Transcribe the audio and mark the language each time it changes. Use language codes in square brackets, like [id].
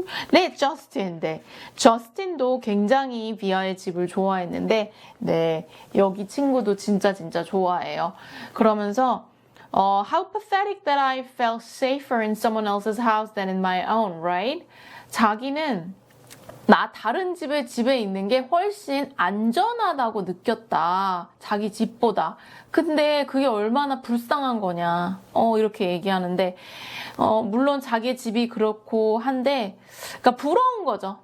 [ko] 네, 저스틴인데 저스틴도 굉장히 비아의 집을 좋아했는데 네, 여기 친구도 진짜 좋아해요. 그러면서 [en] How pathetic that I felt safer in someone else's house than in my own, right? [ko] 자기는 다른 집에 있는 게 훨씬 안전하다고 느꼈다. 자기 집보다. 근데 그게 얼마나 불쌍한 거냐. 이렇게 얘기하는데, 물론 자기 집이 그렇고 한데, 그러니까 부러운 거죠.